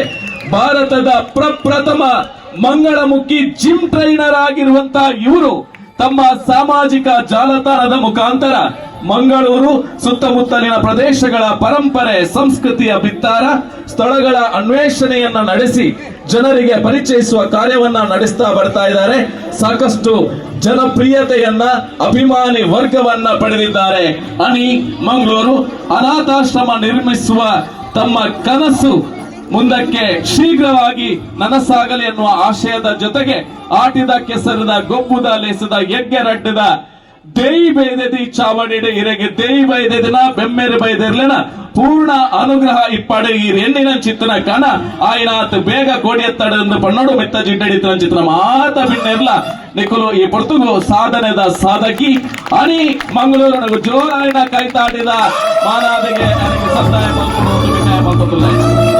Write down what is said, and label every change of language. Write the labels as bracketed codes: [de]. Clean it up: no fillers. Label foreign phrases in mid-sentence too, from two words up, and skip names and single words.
[kn] ಭಾರತದ ಪ್ರಪ್ರಥಮ ಮಂಗಳಮುಖಿ ಜಿಮ್ ಟ್ರೈನರ್ ಆಗಿರುವಂತಹ ಇವರು ತಮ್ಮ ಸಾಮಾಜಿಕ ಜಾಲತಾಣದ ಮುಖಾಂತರ ಮಂಗಳೂರು ಸುತ್ತಮುತ್ತಲಿನ ಪ್ರದೇಶಗಳ ಪರಂಪರೆ, ಸಂಸ್ಕೃತಿಯ ಬಿತ್ತಾರ, ಸ್ಥಳಗಳ ಅನ್ವೇಷಣೆಯನ್ನ ನಡೆಸಿ ಜನರಿಗೆ ಪರಿಚಯಿಸುವ ಕಾರ್ಯವನ್ನ ನಡೆಸ್ತಾ ಬರ್ತಾ ಇದ್ದಾರೆ. ಸಾಕಷ್ಟು ಜನಪ್ರಿಯತೆಯನ್ನ, ಅಭಿಮಾನಿ ವರ್ಗವನ್ನ ಪಡೆದಿದ್ದಾರೆ. ಅನಿ ಮಂಗಳೂರು ಅನಾಥಾಶ್ರಮ ನಿರ್ಮಿಸುವ ತಮ್ಮ ಕನಸು ಮುಂದಕ್ಕೆ ಶೀಘ್ರವಾಗಿ ನನಸಾಗಲಿ ಎನ್ನುವ ಆಶಯದ ಜೊತೆಗೆ [tcy] ಆಟಿದ ಕೆಸರದ ಗೊಬ್ಬುದ ಲೇಸದ ಎಗ್ಗೆರಡ್ಡದ ದೇಯಿ ಬೈದೆದಿ ಚಾವಡಿಡೆ ಇರೆಗೆ ದೇಯಿ ಬೈದೆದಿನ ಬೆಮ್ಮೆರೆ ಬೈದಿರ್ಲಿನ ಪೂರ್ಣ ಅನುಗ್ರಹ ಇಪ್ಪಡೆ ಈ ಹೆಣ್ಣಿನ ಚಿತ್ರನ ಕಾಣ ಆಯ್ನಾತ್ ಬೇಗ ಕೋಡಿಯತ್ತಡೆಂದು ಪನ್ನೋಡು ಮೆತ್ತ ಜಿಡ್ಡಡಿತನ ಚಿತ್ರ ಮಾತ ಬಿಟ್ಟಿರ್ಲ ನಿಖಲು ಈ ಪೊರ್ತುಗು ಸಾಧನೆದ ಸಾಧಕಿ ಅನಿ ಮಂಗಳೂರು ಜೋರಾಯಿನ ಕೈತಾಡಿದ ಮಾನಾದಿಗೆ ಸಂದಾಯ ಮಲ್ಕೊಂಡು ವಿನಯ ಮಲ್ಕೊಂಡು